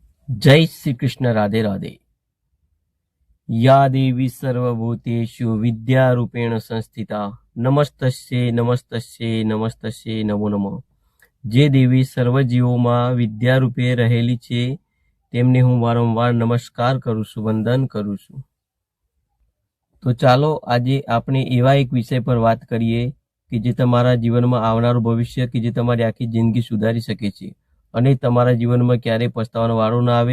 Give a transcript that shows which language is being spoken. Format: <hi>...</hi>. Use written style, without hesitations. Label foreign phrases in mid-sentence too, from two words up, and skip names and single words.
<hi>जय श्री कृष्ण। राधे राधे।</hi> <sa>या देवी सर्वभूतेषु विद्यारूपेण संस्थिता नमस्तस्ये नमस्तस्ये नमस्तस्ये नमो नमः।</sa> <gu>જે દેવી સર્વ જીવોમાં વિદ્યારૂપે રહેલી છે તેમને હું વારંવાર નમસ્કાર કરું છું, વંદન કરું છું। તો ચાલો આજે આપણે એવા એક વિષય પર વાત કરીએ કે જે તમારા જીવનમાં આવનારું ભવિષ્ય કે જે તમારી આખી જિંદગી સુધારી શકે છે અને તમારા જીવનમાં ક્યારેય પસ્તાવાનો વારો ના આવે।</gu>